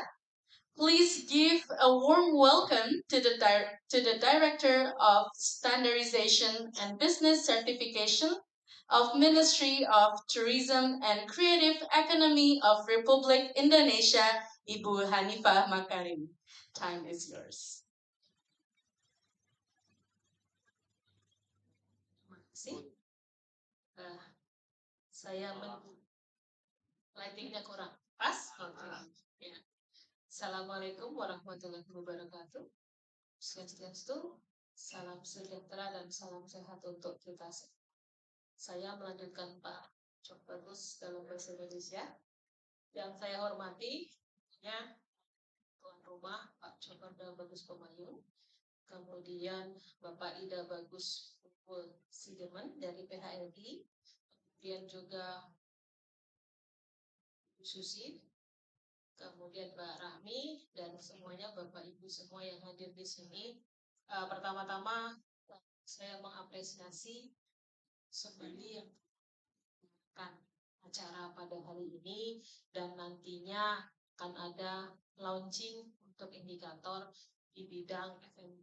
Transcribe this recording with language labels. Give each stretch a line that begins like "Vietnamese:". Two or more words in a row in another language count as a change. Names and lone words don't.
English: Please give a warm welcome to the Director of Standardization and Business Certification of Ministry of Tourism and Creative Economy of Republik Indonesia, Ibu Hanifah Makarim. Time is yours.
Indonesian: Terima kasih. Saya lightingnya kurang pas. Ya.
Arabic: السلام عليكم ورحمة الله وبركاته.
Indonesian: Swastiastu, salam sejahtera dan salam sehat untuk kita semua. Saya melanjutkan Pak Cok Bagus dalam bahasa Indonesia. Yang saya hormati, ya, tuan rumah Pak Cokorda Bagus Pemayun, kemudian Bapak Ida Bagus Sidemen dari PHLI, kemudian juga Bu Susi, kemudian Mbak Rahmi, dan semuanya Bapak Ibu semua yang hadir di sini. Pertama-tama saya mengapresiasi sebenarnya yang akan acara pada hari ini, dan nantinya akan ada launching untuk indikator di bidang F&B.